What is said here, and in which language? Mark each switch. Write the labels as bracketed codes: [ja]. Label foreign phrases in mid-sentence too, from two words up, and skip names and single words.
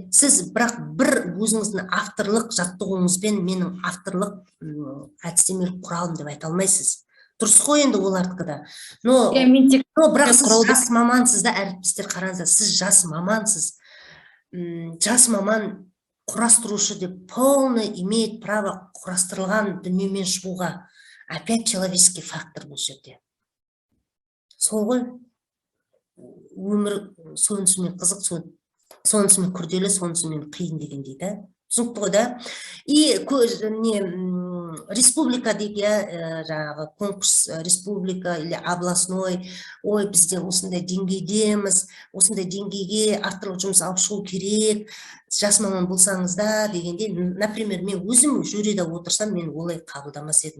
[kk] Сіз бірақ бір өзіңіздің авторлық жаттығуыңызбен менің авторлық әдістемелік құралым деп айта алмайсыз. Дұрыс қой енді олардікі да. Бірақ сіз жас мамансыз да, әріптестер қараңыздар, сіз жас мамансыз. Жас маман құрастырушы деп [ru] полный имеет право [kk] құрастырылған дүниемен шығуға. [ru] Опять человеческий фактор [kk] бұл жерде. Сол ғой, өмір сонысымен қызық, сонысымен күрделі, сонысымен қиын дегендей да. түсінікті ғой да. И республика дейді, жаңағы конкурс республика [ru] или областной, [kk] ой, бізде осындай деңгейдеміз, осындай деңгейге авторлық жұмыс алып шығу керек, жас маман болсаңызда дегенде, например, мен өзім жюрида отырсам, мен олай қабылдамас едім.